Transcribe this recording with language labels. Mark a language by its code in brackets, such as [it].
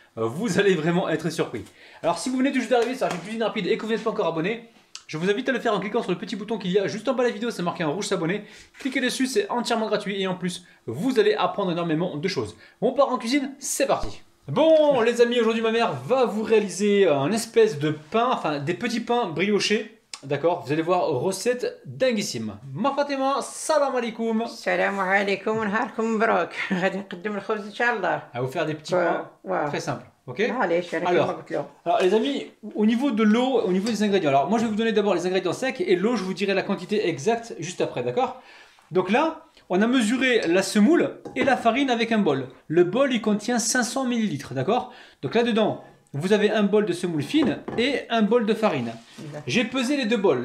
[fr] Vous allez vraiment être surpris. Alors si vous venez tout juste d'arriver sur la chaîne Cuisine Rapide et que vous n'êtes pas encore abonné, je vous invite à le faire en cliquant sur le petit bouton qu'il y a juste en bas de la vidéo, c'est marqué en rouge s'abonner. Cliquez dessus, c'est entièrement gratuit et en plus, vous allez apprendre énormément de choses. On part en cuisine, c'est parti. Bon les amis, aujourd'hui ma mère va vous réaliser un espèce de pain, enfin des petits pains briochés, d'accord. Vous allez voir, recette dinguissime. Ma Fatima, salam alaikum. [ar] السلام عليكم ونهاركم مبروك. غادي نقدم الخبز ان شاء الله. [fr] À vous faire des petits pains très simples, ok. [ar] معليش انا كيما قلت له. [fr] Alors les amis, au niveau de l'eau, au niveau des ingrédients, alors moi je vais vous donner d'abord les ingrédients secs et l'eau je vous dirai la quantité exacte juste après, d'accord. Donc là, on a mesuré la semoule et la farine avec un bol. Le bol il contient 500 ml, d'accord. Donc là-dedans, vous avez un bol de semoule fine et un bol de farine. J'ai pesé les deux bols.